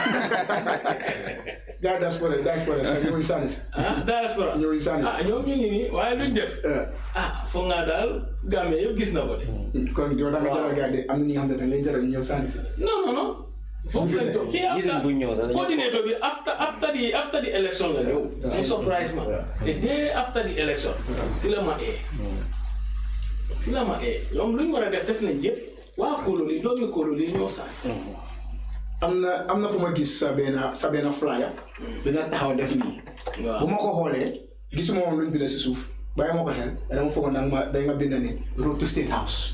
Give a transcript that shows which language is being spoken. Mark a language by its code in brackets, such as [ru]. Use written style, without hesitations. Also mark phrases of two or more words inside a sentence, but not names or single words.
[wo] diaspora ñooy sànni si diaspora ñooy sànni ñoom ñu ngi nii waaye luñ def foog naa daal Gambie yëpp gis na ko de kon yow da nga jaral gars yi am na ñi nga xam ne dañ leen jaral ñu ñëw sànni si non foofu lañ toog kii coordinator bi [en] after the election [wo] la ñëw si surprise ma [en] the day after the election [wo] si la ma ñoom luñ war a def nañ yëpp waa Kololi doomi Kololi ñoo sànni am na fu ma gis sa benn flyer bi nga taxaw def nii bu ma ko xoolee gisuma woon luñ bind si suuf bàyyi ma ko xel dama foog nag ma day nga bind ni [en] road to State House